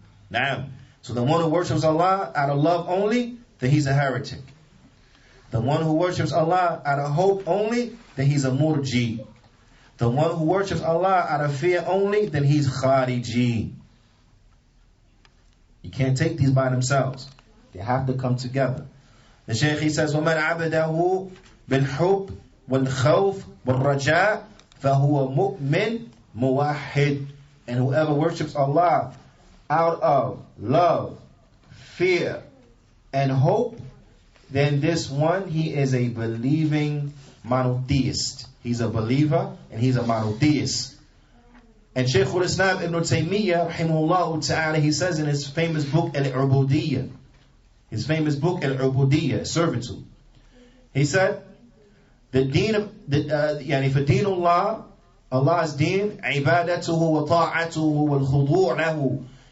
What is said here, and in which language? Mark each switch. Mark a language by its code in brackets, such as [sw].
[en] Now, so the one who worships Allah out of love only, then he's a heretic. The one who worships Allah out of hope only, then he's a murji. The one who worships Allah out of fear only, then he's Khariji. You can't take these by themselves. They have to come together. The Shaykh, he says, [ar] وَمَنْ عَبَدَهُ بِالْحُبِّ وَالْخَوْفِ وَالرَّجَاءِ فَهُوَ مُؤْمِنٌ مُوَحِّدٌ. [en] And whoever worships Allah out of love, fear, and hope, then this one, he is a believing monotheist. He's a believer and he's a monotheist. And Shaykh al-Islam Ibn Taymiyyah, rahimahullah ta'ala, he says in his famous book, Al-Ubudiyyah, his famous book, Al-Ubudiyyah, Servitude, he said, the deen of, for deen Allah, Allah's deen, [ar] ibadatuhu wa ta'atuhu wal khudu' lahu.